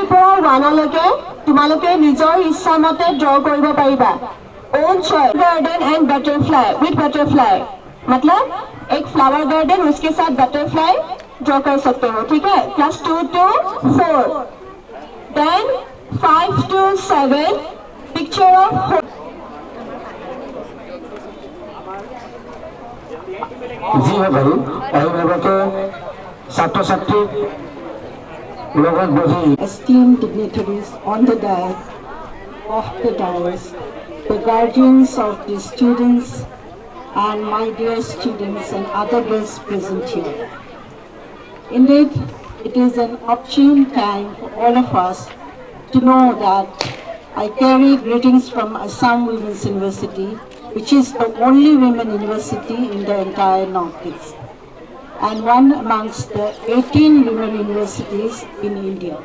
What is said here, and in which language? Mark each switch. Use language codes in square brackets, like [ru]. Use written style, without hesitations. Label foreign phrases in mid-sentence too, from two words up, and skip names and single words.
[as] পৰা ওৱানলৈকে তোমালোকে নিজৰ ইচ্ছামতে ড্ৰ কৰিব পাৰিবা। [en] Own choice garden and butterfly with butterfly, [hi] मतलब एक [en] flower garden [hi] उसके साथ butterfly ड्रॉ कर सकते हो, ठीक है? [en] Class 2 to 4, then 5 to 7 picture of [as] যি ভাবি অভিভাৱকে ছাত্ৰ ছাত্ৰীক লগত বহি [en] esteemed dignitaries on the dais, the guardians of the students, and my dear students and other guests present here. Indeed, it is an opportune time for all of us to know that I carry greetings from Assam Women's University, which is the only women university in the entire Northeast, and one amongst the 18 women universities in India.